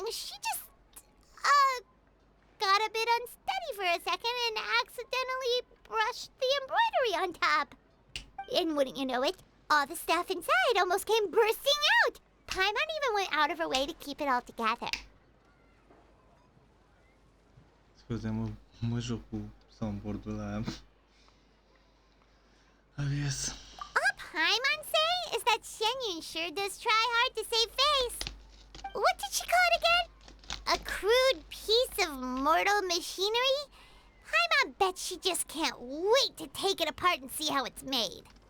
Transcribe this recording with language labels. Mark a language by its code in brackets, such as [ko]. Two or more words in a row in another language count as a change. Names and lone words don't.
[en] She just, got a bit unsteady for a second and accidentally brushed the embroidery on top. And wouldn't you know it, all the stuff inside almost came bursting out. Paimon even went out of her way to keep it all together. [ro] Scuze-mă, mă joc cu soundboard-ul ăla. [en] Yes. All Paimon say is that Shenyun sure does try hard to save face. What did she call it again? A crude piece of mortal machinery? Paimon bet she just can't wait to take it apart and see how it's made.